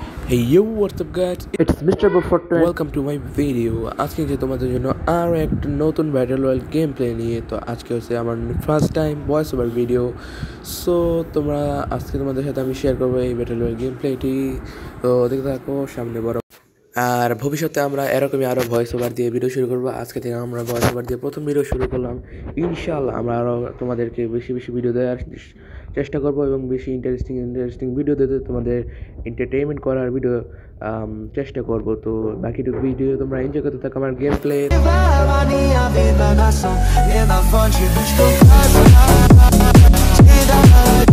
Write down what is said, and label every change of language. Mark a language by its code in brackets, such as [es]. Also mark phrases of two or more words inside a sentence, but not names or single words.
[en] Hey yo, what's up guys? It's Mr. Buffett. Welcome to my video. [bn] আজকে যে তোমাদের জন্য আরও একটা নতুন [en] battle royale game play [bn] নিয়ে তো আজকে হচ্ছে আমার [en] first time voice over video. [bn] সো তোমরা আজকে তোমাদের সাথে আমি শেয়ার করবো এই [en] battle royale game [bn] প্লেটি। তো দেখতে থাকো, সামনে বড় আর ভবিষ্যতে আমরা এরকমই আরও [en] voice over [bn] দিয়ে ভিডিও শুরু করবো। আজকে থেকে আমরা [en] voice over [bn] দিয়ে প্রথম ভিডিও শুরু করলাম। [ar] إن شاء الله [bn] আমরা আরও তোমাদেরকে বেশি বেশি ভিডিও দেওয়ার চেষ্টা করবো এবং বেশি [en] interesting video [bn] দিতে তোমাদের এন্টারটেইনমেন্ট করার ভিডিও চেষ্টা করবো। তো বাকিটুকু ভিডিও তোমরা এনজয় করতে থাকো আমার [en] game play. [pt] Minha vida na ação e na fonte dos